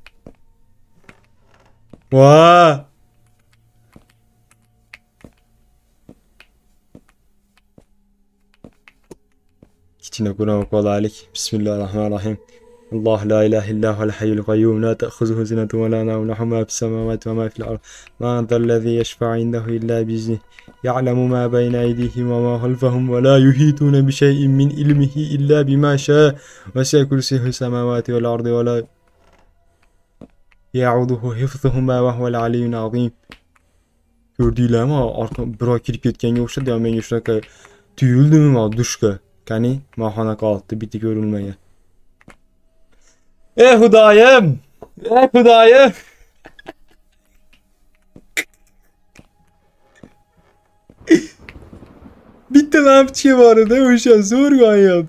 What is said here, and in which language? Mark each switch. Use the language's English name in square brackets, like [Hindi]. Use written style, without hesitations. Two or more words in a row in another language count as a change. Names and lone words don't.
[Uzbek] Vaa! kichkina Qur'on qo'laylik. Bismillahirrohmanirrohim. [Arabic] الله لا إله إلا هو الحي القيوم لا تأخذه سنة ولا نوم له ما في السماوات وما في الأرض ما ذا الذي يشفع عنده إلا بإذنه يعلم ما بين أيديهم وما خلفهم ولا يحيطون بشيء من علمه إلا بما شاء وسع كرسيه السماوات والأرض ولا يعوده حفظهما وهو العلي العظيم. [Uzbek] Gördüylarmi? Birov kirib ketganga o'xshadi, menga shunaqa tuyuldimi dushka. Qani, mahona qoldi, bitta ko'rilmagan. Ey Xudoyim! Ey Xudoyim! Bitta lampachka bor edi, o'sha zo'r yonyapti.